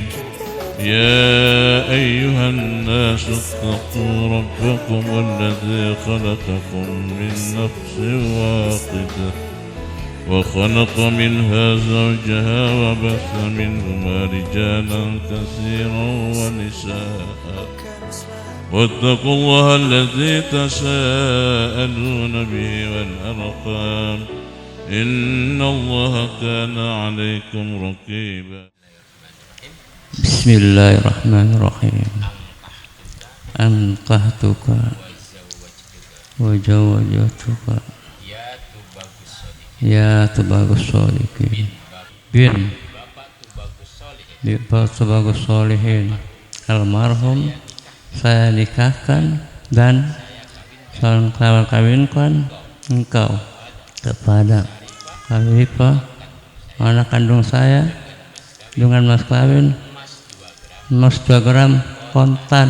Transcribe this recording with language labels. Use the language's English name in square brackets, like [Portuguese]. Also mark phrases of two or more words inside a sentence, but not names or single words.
[Arabic] يا أيها الناس اتقوا ربكم الذي خلقكم من نفس واحدة وخلق منها زوجها وبث منهما رجالا كثيرا ونساء واتقوا الله الذي تساءلون به والأرحام إن الله كان عليكم رقيبا. Bismillahirrahmanirrahim. Ankahtuka wa zawwajtuka ya tubagus sholihin bin [Indonesian] Bapak Tubagus Sholihin almarhum saya nikahkan dan saling kawinkan engkau kepada Khalifah anak kandung saya dengan mas kawin emas 2 gram kontan.